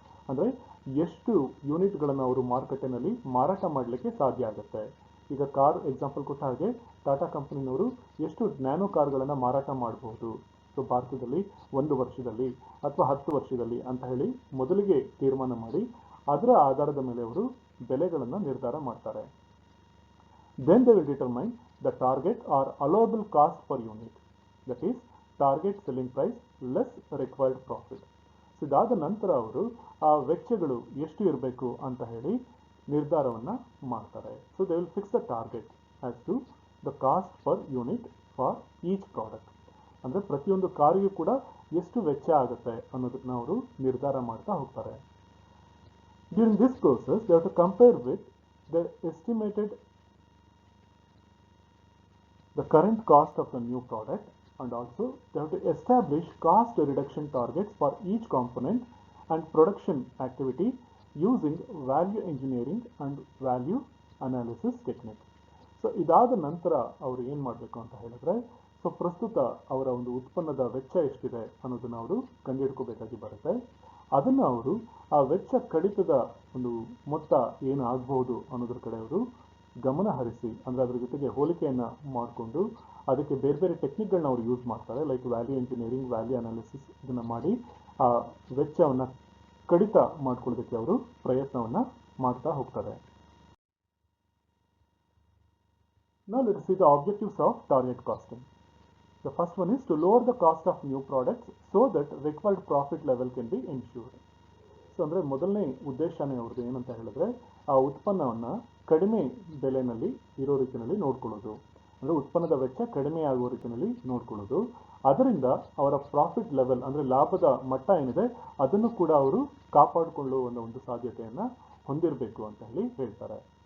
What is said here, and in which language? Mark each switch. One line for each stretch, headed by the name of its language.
Kannada: ಅಂದರೆ ಎಷ್ಟು ಯೂನಿಟ್ಗಳನ್ನು ಅವರು ಮಾರುಕಟ್ಟೆನಲ್ಲಿ ಮಾರಾಟ ಮಾಡಲಿಕ್ಕೆ ಸಾಧ್ಯ ಆಗುತ್ತೆ. ಈಗ ಕಾರ್ ಎಕ್ಸಾಂಪಲ್ ಕೊಟ್ಟ ಹಾಗೆ ಟಾಟಾ ಕಂಪನಿನವರು ಎಷ್ಟು ನ್ಯಾನೋ ಕಾರ್ಗಳನ್ನು ಮಾರಾಟ ಮಾಡಬಹುದು, ಸೊ ಭಾರತದಲ್ಲಿ 1 ವರ್ಷದಲ್ಲಿ ಅಥವಾ 10 ವರ್ಷದಲ್ಲಿ ಅಂತ ಹೇಳಿ ಮೊದಲಿಗೆ ತೀರ್ಮಾನ ಮಾಡಿ ಅದರ ಆಧಾರದ ಮೇಲೆ ಅವರು ಬೆಲೆಗಳನ್ನು ನಿರ್ಧಾರ ಮಾಡ್ತಾರೆ.
English: Then they will determine the target or allowable cost per unit, that is target selling price less required profit.
Kannada: So ಇದಾದ ನಂತರ ಅವರು ಆ ವೆಚ್ಚಗಳು ಎಷ್ಟು ಇರಬೇಕು ಅಂತ ಹೇಳಿ ನಿರ್ಧಾರವನ್ನು ಮಾಡ್ತಾರೆ.
English: So they will fix the target as to the cost per unit for each product.
Kannada: ಅಂದರೆ ಪ್ರತಿಯೊಂದು ಕಾರಿಗೂ ಕೂಡ ಎಷ್ಟು ವೆಚ್ಚ ಆಗುತ್ತೆ ಅನ್ನೋದನ್ನ ಅವರು ನಿರ್ಧಾರ ಮಾಡ್ತಾ ಹೋಗ್ತಾರೆ.
English: During this process they have to compare with the estimated the current cost of the new product, and also they have to establish cost reduction targets for each component and production activity using value engineering and value analysis technique.
Kannada: So ಇದಾದ ನಂತರ ಅವರು ಏನು ಮಾಡಬೇಕು ಅಂತ ಹೇಳಿದ್ರೆ, so ಪ್ರಸ್ತುತ ಅವರ ಒಂದು ಉತ್ಪನ್ನದ ವೆಚ್ಚ ಎಷ್ಟಿದೆ ಅನ್ನೋದನ್ನು ಅವರು ಕಂಡುಹಿಡ್ಕೋಬೇಕಾಗಿ ಬರುತ್ತೆ. ಅದನ್ನು ಅವರು ಆ ವೆಚ್ಚ ಕಡಿತದ ಒಂದು ಮೊತ್ತ ಏನು ಆಗಬಹುದು ಅನ್ನೋದ್ರ ಕಡೆ ಅವರು ಗಮನ ಹರಿಸಿ, ಅಂದರೆ ಅದ್ರ ಜೊತೆಗೆ ಹೋಲಿಕೆಯನ್ನು ಮಾಡಿಕೊಂಡು ಅದಕ್ಕೆ ಬೇರೆ ಬೇರೆ ಟೆಕ್ನಿಕ್ಗಳನ್ನ ಅವರು ಯೂಸ್ ಮಾಡ್ತಾರೆ. Like value engineering, value analysis, ಇದನ್ನು ಮಾಡಿ ಆ ವೆಚ್ಚವನ್ನು ಕಡಿತ ಮಾಡ್ಕೊಳ್ಳೋದಕ್ಕೆ ಅವರು ಪ್ರಯತ್ನವನ್ನು ಮಾಡ್ತಾ ಹೋಗ್ತಾರೆ.
English: Now let us see the objectives of target costing. The first one is to lower the cost of new products so that required profit level can be ensured.
Kannada: So ಅಂದರೆ ಮೊದಲನೇ ಉದ್ದೇಶನೇ ಅವ್ರದ್ದು ಏನಂತ ಹೇಳಿದ್ರೆ, ಆ ಉತ್ಪನ್ನವನ್ನು ಕಡಿಮೆ ಬೆಲೆಯಲ್ಲಿ ಇರೋ ರೀತಿಯಲ್ಲಿ ನೋಡ್ಕೊಳ್ಳೋದು, ಅಂದರೆ ಉತ್ಪನ್ನದ ವೆಚ್ಚ ಕಡಿಮೆ ಆಗುವ ರೀತಿಯಲ್ಲಿ ನೋಡ್ಕೊಳ್ಳೋದು. ಅದರಿಂದ ಅವರ ಪ್ರಾಫಿಟ್ ಲೆವೆಲ್ ಅಂದರೆ ಲಾಭದ ಮಟ್ಟ ಏನಿದೆ ಅದನ್ನು ಕೂಡ ಅವರು ಕಾಪಾಡಿಕೊಳ್ಳುವ ಒಂದು ಸಾಧ್ಯತೆಯನ್ನು ಹೊಂದಿರಬೇಕು ಅಂತ ಹೇಳಿ ಹೇಳ್ತಾರೆ.